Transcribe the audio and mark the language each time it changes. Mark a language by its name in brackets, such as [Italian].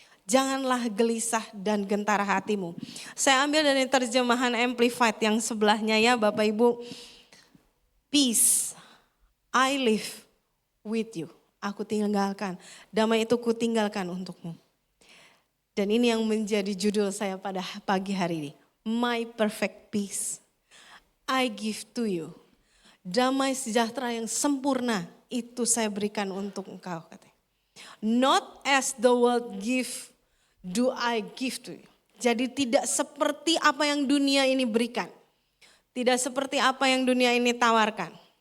[Indonesian] Janganlah gelisah dan gentar hatimu. Saya ambil dari terjemahan Amplified yang sebelahnya ya Bapak Ibu. [English] Peace, I live with you. [Indonesian] Aku tinggalkan, damai itu ku tinggalkan untukmu. Dan ini yang menjadi judul saya pada pagi hari ini. [English] My perfect peace, I give to you. [Indonesian] Damai sejahtera yang sempurna itu saya berikan untuk engkau. Katanya. [English] Not as the world give, do I give to you. [Indonesian] Jadi tidak seperti apa yang dunia ini berikan. Tidak seperti apa yang dunia ini tawarkan.